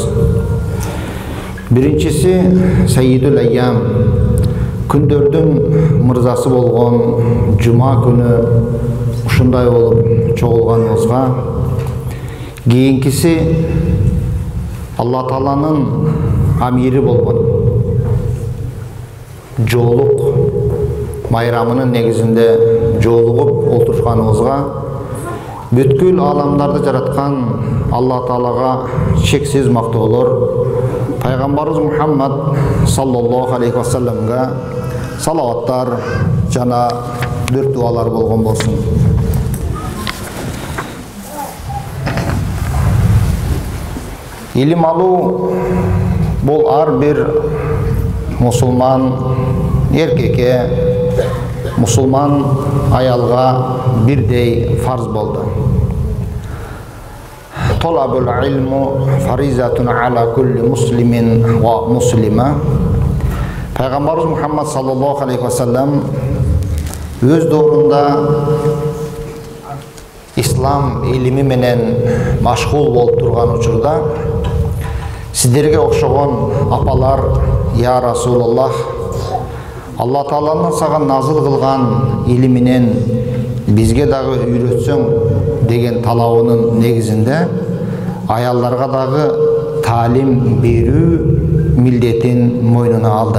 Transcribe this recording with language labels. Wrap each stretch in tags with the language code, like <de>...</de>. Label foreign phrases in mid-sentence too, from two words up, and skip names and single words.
<ky>Биринчиси</ky> <ar>سيد الأيام,</ar> <ky>күндөрдүн мырзасы болгон жума күнү ушундай болуп чогулганыбызга, кийинкиси Алла Тааланын амири болгон жоолук майрамынын негизинде жоолугуп олтурушканыбызга, бүткүл аламдарды жараткан Алла Таалага чексиз мактоолор, пайгамбарыбыз Мухаммад</ky> <ar>صلى الله عليه وسلم</ar> <ky>салаваттар жана дүр дуалар болгон болсун. Илим алуу бул ар бир мусулман эркекке, мусулман аялга бирдей фарз болду.</ky> <ar>طلب العلم فريضة على كل مسلم ومسلمة.</ar> <ky>Пайгамбарыбыз Мухаммад</ky> <ar>صلى الله عليه وسلم</ar> <ky>өз доорунда ислам илими менен машгул болуп турган учурда сиздерге окшогон апалар,</ky> <ar>يا رسول الله,</ar> <ky>Алла Тааланын сага назыл кылган илиминен бизге дагы үйрөтсөң деген талабынын негизинде аялдарга дагы таалим берүү милдетин мойнуна алды.</ky>